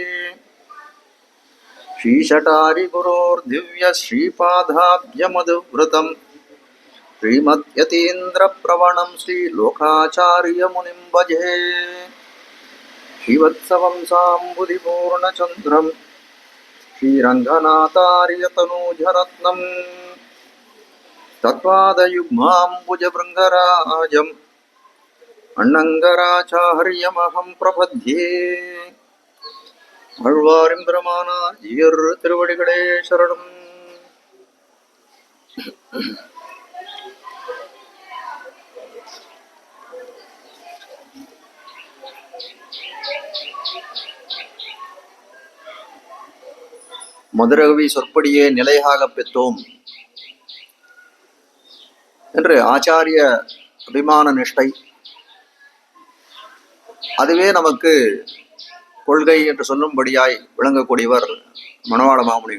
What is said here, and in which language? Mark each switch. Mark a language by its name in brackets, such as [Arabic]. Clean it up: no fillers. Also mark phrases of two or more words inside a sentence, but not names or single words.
[Sanskrit] श्रीशटारिगुरोर्दिव्यश्रीपादाब्जमधुव्रतं श्रीमद्यतीन्द्रप्रवणं श्रीलोकाचार्यमुनिं भजे श्रीवत्सवंसाम्बुधिपूर्णचन्द्रं श्रीरङ्गनाथार्यतनूजरत्नं तत्पादयुग्माम्बुजभृङ्गराजम् अण्णङ्गराचार्यमहं प्रपद्ये [Tamil] ஆழ்வாரிம்பிரமானார் ஈர் திருவடிகளே சரணம். மதுரகவி சொற்படியே நிலையாக பெற்றோம் என்று ஆச்சாரிய அபிமான நிஷ்டை, அதுவே நமக்கு கொள்கை என்று சொல்லும்படியாய் விளங்கக்கூடியவர் மணவாள மாமுனிகள்.